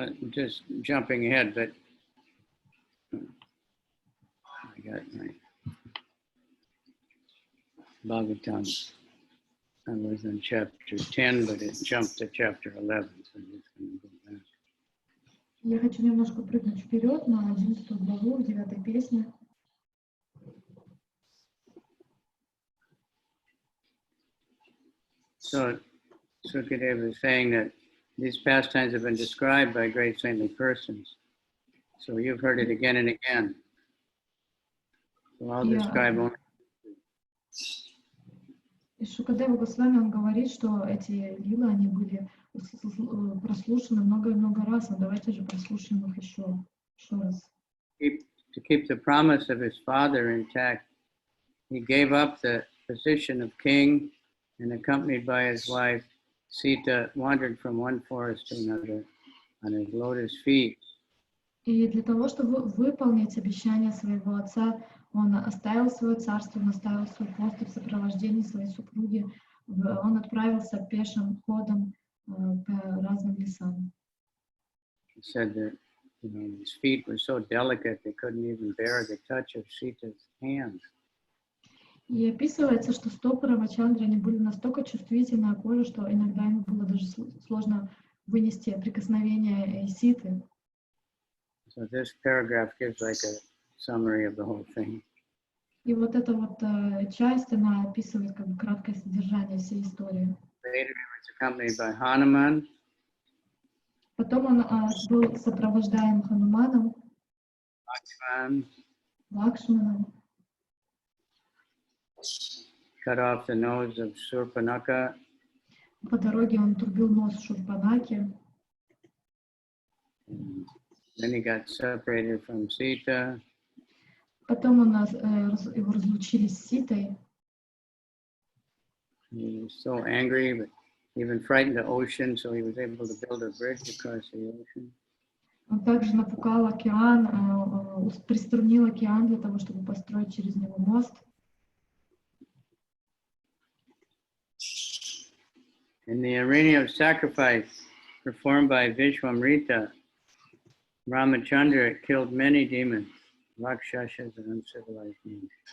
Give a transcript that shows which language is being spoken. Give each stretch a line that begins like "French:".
English: Just jumping ahead, but I got my Bhagavatam. I was in chapter 10, but it jumped to chapter 11, so I'm just going to go back.
Russian: Я хочу немножко прыгнуть вперед на 11 главу, в 9 песне.
English: So Sukadeva is saying that these pastimes have been described by great saintly persons. So you've heard it again and again. So I'll describe only.
Russian: И Шукадева Госвами, он говорит, что эти лилы, они были прослушаны много и много раз, но давайте же прослушаем их еще раз.
English: To keep the promise of his father intact, he gave up the position of king and, accompanied by his wife, Sita, wandered from one forest to another on his lotus feet.
Russian: И для того, чтобы выполнить обещание своего отца, он оставил свое царство, он оставил свой пост в сопровождении своей супруги, он отправился пешим ходом по разным лесам.
English: He said that his feet were so delicate they couldn't even bear the touch of Sita's hand.
Russian: И описывается, что стопы Рамачандры, они были настолько чувствительны о коже, что иногда ему было даже сложно вынести прикосновение Ситы.
English: So this paragraph gives like a summary of the whole thing.
Russian: И вот эта вот часть, она описывает как бы краткое содержание всей истории.
English: Later he was accompanied by Hanuman.
Russian: Потом он был сопровождаем Хануманом, Лакшманом.
English: Cut off the nose of Surpanaka.
Russian: По дороге он трубил нос Шурпанаки.
English: Then he got separated from Sita.
Russian: Потом его разлучили с Ситой.
English: He was so angry, but even frightened the ocean, so he was able to build a bridge across the ocean.
Russian: Он также напугал океан, приструнил океан для того, чтобы построить через него мост.
English: In the arena of sacrifice performed by Vishwamrita, Ramachandra killed many demons, Rakshasas, and uncivilized beings.